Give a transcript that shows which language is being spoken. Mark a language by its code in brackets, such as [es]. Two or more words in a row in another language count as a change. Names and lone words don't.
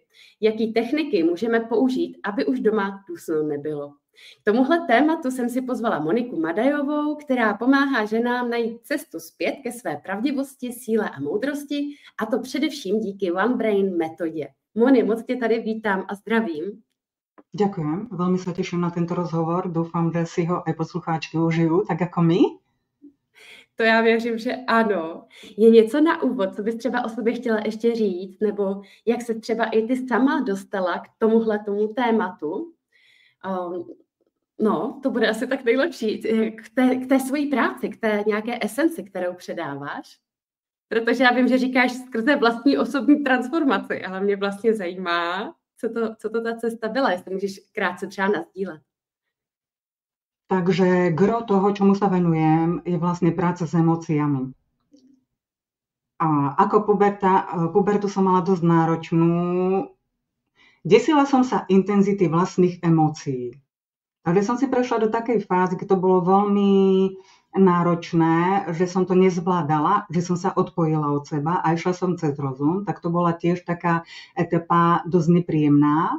[cs] Jaký techniky můžeme použít, aby už doma dusno nebylo. K tomuhle tématu jsem si pozvala Moniku Madajovou, která pomáhá ženám najít cestu zpět ke své pravdivosti, síle a moudrosti, a to především díky One Brain metodě. Moni, moc tě tady vítám a zdravím. [sk] Ďakujem, veľmi sa teším na tento rozhovor. Dúfam, že si ho aj poslucháčky užijú, tak ako my. [cs] To já věřím, že ano. Je něco na úvod, co bys třeba o sobě chtěla ještě říct, nebo jak se třeba i ty sama dostala k tomu tématu? No, to bude asi tak nejlepší. K té svojí práci, k té nějaké esenci, kterou předáváš. Protože já vím, že říkáš skrze vlastní osobní transformaci, ale mě vlastně zajímá, co to ta cesta byla, jestli můžeš krátce třeba nazdílet. [sk] Takže gro toho, čomu sa venujem, je vlastne práca s emóciami. A ako pubertu som mala dosť náročnú. Desila som sa intenzity vlastných emócií. Takže som si prešla do takej fázy, keď to bolo veľmi náročné, že som to nezvládala, že som sa odpojila od seba a išla som cez rozum, tak to bola tiež taká etapa dosť nepríjemná.